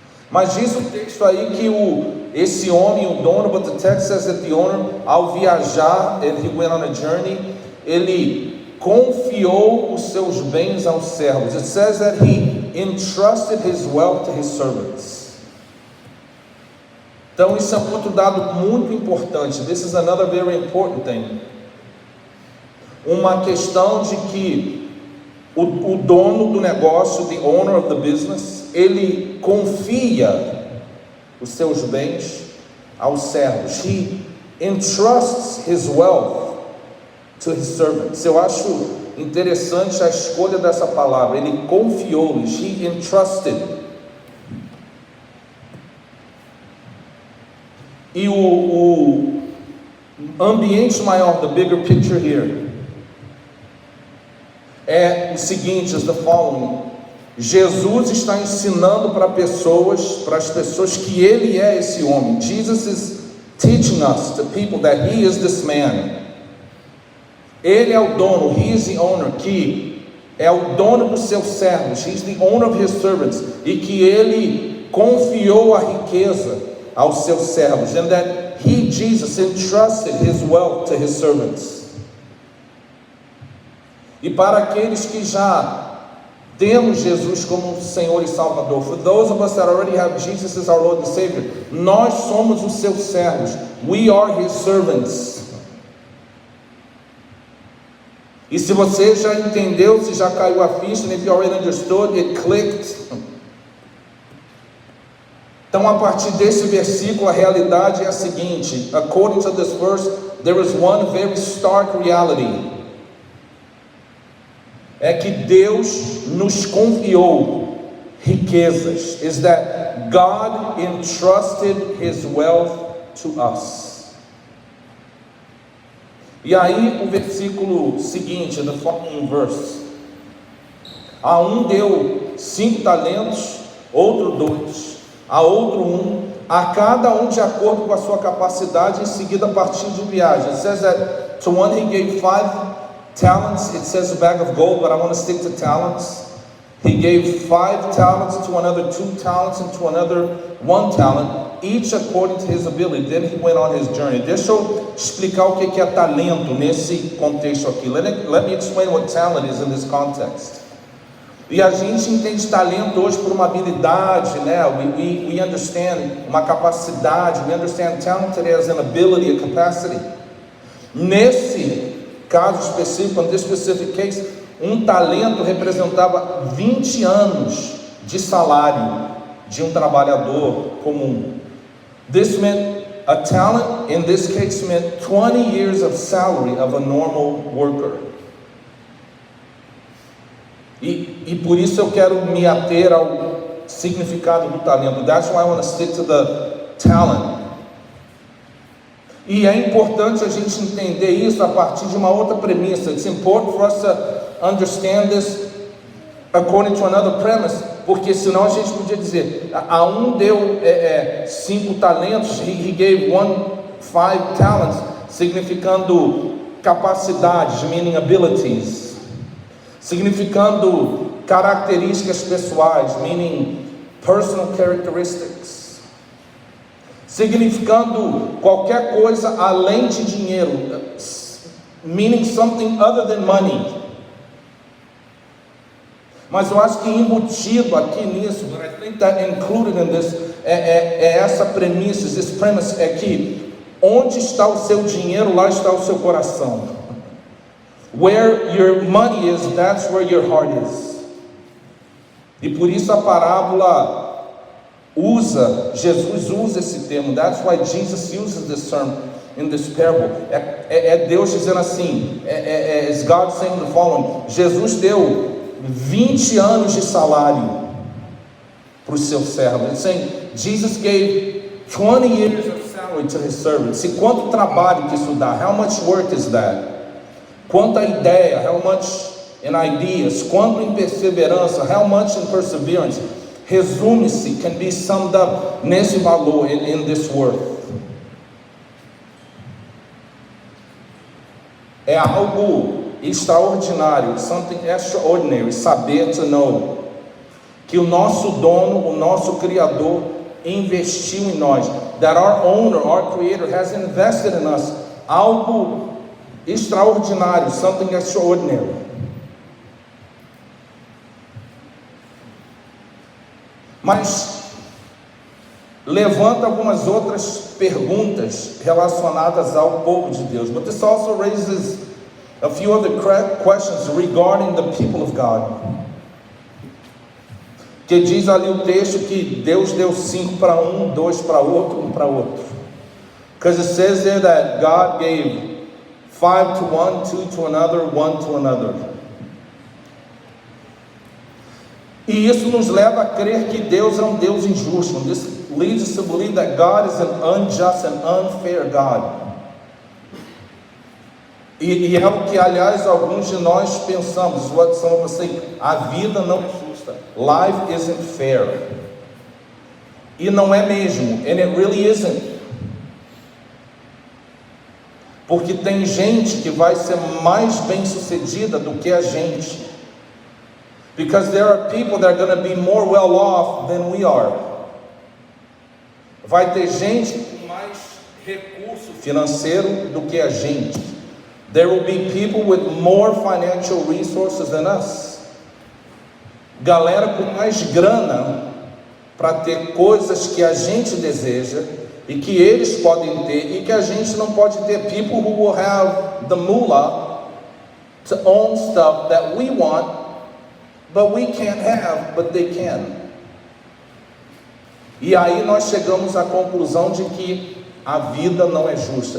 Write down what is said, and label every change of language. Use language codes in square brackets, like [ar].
[pt] Mas diz o texto aí que esse homem, o dono, [en] but the text says that the owner, [pt] ao viajar, [en] and he went on a journey, [pt] ele confiou os seus bens aos servos. [en] It says that he entrusted his wealth to his servants. [pt] Então isso é um outro dado muito importante. [en] This is another very important thing. [pt] Uma questão de que o dono do negócio, [en] the owner of the business, [pt] ele confia os seus bens aos servos. [en] He entrusts his wealth to his servants. [pt] Eu acho interessante a escolha dessa palavra. Ele confiou-lhes. [en] He entrusted. [pt] E o ambiente maior, [en] the bigger picture here, [pt] é o seguinte, [en] is the following. [pt] Jesus está ensinando para as pessoas que ele é esse homem. [en] Jesus is teaching us, the people, that he is this man. [pt] Ele é o dono, [en] he is the owner, [pt] que é o dono dos seus servos. [en] He is the owner of his servants. [pt] E que ele confiou a riqueza aos seus servos. [en] And that he, Jesus, entrusted his wealth to his servants. [pt] E para aqueles que já temos Jesus como Senhor e Salvador, [en] for those of us that already have Jesus as our Lord and Savior, [pt] nós somos os seus servos. [en] We are his servants. [pt] E se você já entendeu, se já caiu a ficha, [en] and if you already understood, it clicked. [pt] Então, a partir desse versículo, a realidade é a seguinte: [en] according to this verse, there is one very stark reality. [pt] É que Deus nos confiou riquezas. [en] Is that God entrusted his wealth to us. [pt] E aí o versículo seguinte, [en] the following verse. [pt] A um deu 5 talentos, outro 2, a outro 1, a cada um de acordo com a sua capacidade, em seguida partiu de viagem. [en] It says that to one he gave 5 talents. It says a bag of gold, but I want to stick to talents. He gave 5 talents, to another 2 talents, and to another 1 talent, each according to his ability. Then he went on his journey. [pt] Deixa eu explicar o que é talento nesse contexto aqui. [en] Let me explain what talent is in this context. [pt] E a gente entende talento hoje por uma habilidade, né? [en] We understand [pt] uma capacidade. [en] We understand talent as an ability, a capacity. [pt] Nesse caso específico, [en] in this specific case, [pt] um talento representava 20 anos de salário de um trabalhador comum. [en] This meant, a talent in this case meant 20 years of salary of a normal worker. [pt] E por isso eu quero me ater ao significado do talento. [en] That's why I want to stick to the talent. [pt] E é importante a gente entender isso a partir de uma outra premissa. [en] It's important for us to understand this according to another premise, [pt] porque senão a gente podia dizer, a um deu 5 talentos, [en] he gave 5 talents, [pt] significando capacidades, [en] meaning abilities, [pt] significando características pessoais, [en] meaning personal characteristics, [pt] significando qualquer coisa além de dinheiro, [en] meaning something other than money. [pt] Mas eu acho que embutido aqui nisso, [en] I think that included in this, [pt] essa premissa, [en] this premise, [pt] é que Onde está o seu dinheiro, lá está o seu coração. [en] Where your money is, that's where your heart is. [pt] E por isso a parábola Jesus usa esse termo. [en] That's why Jesus uses this term in this parable. [pt] É Deus dizendo assim, [en] is God saying the following: [pt] Jesus deu 20 anos de salário para os seus servos. [en] He's saying, Jesus gave 20 years of salary to his servants. [pt] E quanto trabalho que isso dá? [en] How much work is that? [pt] Quanta ideia? [en] How much in ideas? [pt] Quanto em perseverança? [en] How much in perseverance? [pt] Resume-se, [en] can be summed up [pt] nesse valor, [en] in this worth. [pt] É algo extraordinário, [en] something extraordinary, [pt] saber [en] to know [pt] que o nosso dono, o nosso Criador investiu em nós, [en] that our owner, our Creator has invested in us, [pt] algo extraordinário, something extraordinary. Mas levanta algumas outras perguntas relacionadas ao povo de Deus. [en] But this also raises a few other questions regarding the people of God. [pt] Que diz ali o texto que Deus deu 5 para um, 2 para outro, 1 para outro. [en] Because it says there that God gave 5 to one, 2 to another, 1 to another. [pt] E isso nos leva a crer que Deus é um Deus injusto. [en] This leads us to believe that God is an unjust and unfair God. [pt] E é o que, aliás, alguns de nós pensamos. [en] What some of us say, [pt] a vida não é justa. [en] Life isn't fair. [pt] E não é mesmo. [en] And it really isn't. [pt] Porque tem gente que vai ser mais bem sucedida do que a gente. [en] Because there are people that are going to be more well off than we are. [pt] Vai ter gente com mais recurso financeiro do que a gente. [en] There will be people with more financial resources than us. [pt] Galera com mais grana para ter coisas que a gente deseja e que eles podem ter e que a gente não pode ter. [en] People who will have the moolah to own stuff that we want, but we can't have, but they can. [pt] E aí nós chegamos à conclusão de que a vida não é justa.